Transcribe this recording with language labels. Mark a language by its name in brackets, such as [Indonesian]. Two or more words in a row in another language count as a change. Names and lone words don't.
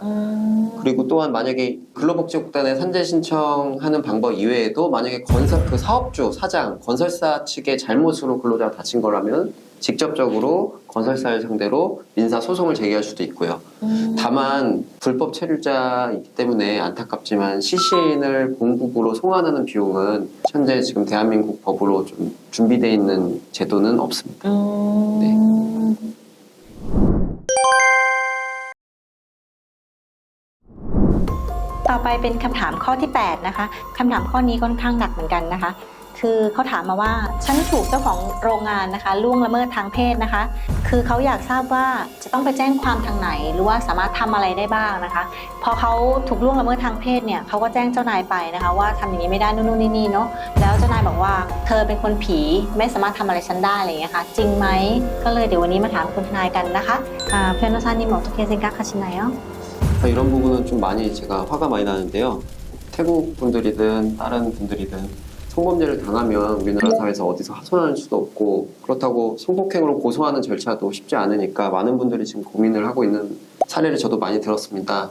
[Korean] 그리고 또한 만약에 근로복지공단에 산재 신청하는 방법 이외에도 만약에 건설 그 사업주, 사장, 건설사 측의 잘못으로 근로자가 다친 거라면 직접적으로 건설사를 상대로 민사 소송을 제기할 수도 있고요. 다만 불법 체류자이기 때문에 안타깝지만 시신을 본국으로 송환하는 비용은 현재 지금 대한민국 법으로 좀 준비되어 있는 제도는 없습니다. 네. [Thai] ต่อไปเป็นคำถามข้อที่ 8 นะคะคำถามข้อนี้ค่อนข้างหนักเหมือนกันนะคะคือเขาถามมาว่าฉันถูกเจ้า ของโรงงานนะคะล่วงละเมิดทางเพศนะคะคือเขาอยากทราบว่าจะต้องไปแจ้งความทางไหนหรือว่าสามารถทำอะไรได้บ้างนะคะพอเขาถูกล่วงละเมิดทางเพศเนี่ยเขาก็แจ้งเจ้านายไปนะคะว่าทำอย่างนี้ไม่ได้นู่นนี่เนาะแล้วเจ้านายบอกว่าเธอเป็นคนผีไม่สามารถทำอะไรฉันได้อะไรอย่างเงี้ยค่ะจริงไหมก็เลยเดี๋ยววันนี้มาถามคุณทนายกันนะคะ [Korean] 변호사님 어떻게 생각하시나요? 이런 부분은 좀 많이 제가 화가 많이 나는데요. 태국 분들이든 다른 분들이든 성범죄를 당하면 우리나라 사회에서 어디서 하소연할 수도 없고 그렇다고 성폭행으로 고소하는 절차도 쉽지 않으니까 많은 분들이 지금 고민을 하고 있는 사례를 저도 많이 들었습니다.